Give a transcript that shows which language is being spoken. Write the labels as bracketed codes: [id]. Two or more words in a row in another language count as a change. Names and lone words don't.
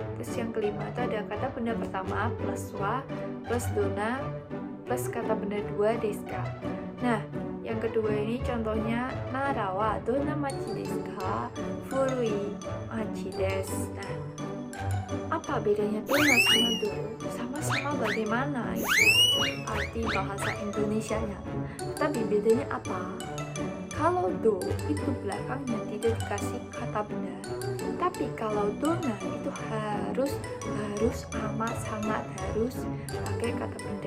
[id] Terus yang kelima itu ada kata benda pertama plus wa plus dona plus kata benda dua [ja] ですか. [id] Nah, yang kedua ini contohnya [ja] 奈良はどんな町ですか? 古い町です. [id] Nah, apa bedanya dona sama do? Sama-sama bagaimana itu arti bahasa Indonesianya. Tapi bedanya apa? Kalau do itu belakangnya tidak dikasih kata benda. Tapi kalau dona itu harus amat sangat harus pakai kata benda.